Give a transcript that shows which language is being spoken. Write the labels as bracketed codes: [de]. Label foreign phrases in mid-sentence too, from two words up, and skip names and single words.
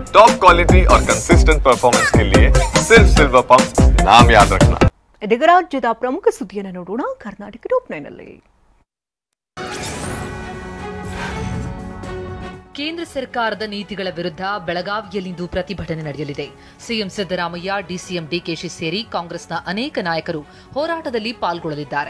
[hi] टॉप क्वालिटी और कंसिस्टेंट परफॉर्मेंस के लिए सिर्फ सिल्वर पंप नाम याद रखना। [kn] ಇದೀಗ ರಾಜ್ಯದ ಪ್ರಮುಖ ಸುದ್ದಿಯನ್ನು ನೋಡೋಣ ಕರ್ನಾಟಕ ಟಾಪ್ 9 ನಲ್ಲಿ. ಕೇಂದ್ರ ಸರ್ಕಾರದ ನೀತಿಗಳ ವಿರುದ್ಧ ಬೆಳಗಾವಿಯಲ್ಲಿಂದು ಪ್ರತಿಭಟನೆ ನಡೆಯಲಿದೆ. ಸಿಎಂ ಸಿದ್ದರಾಮಯ್ಯ, ಡಿಸಿಎಂ ಡಿಕೆಶಿ ಸೇರಿ ಕಾಂಗ್ರೆಸ್ನ ಅನೇಕ ನಾಯಕರು ಹೋರಾಟದಲ್ಲಿ ಪಾಲ್ಗೊಳ್ಳಲಿದ್ದಾರೆ.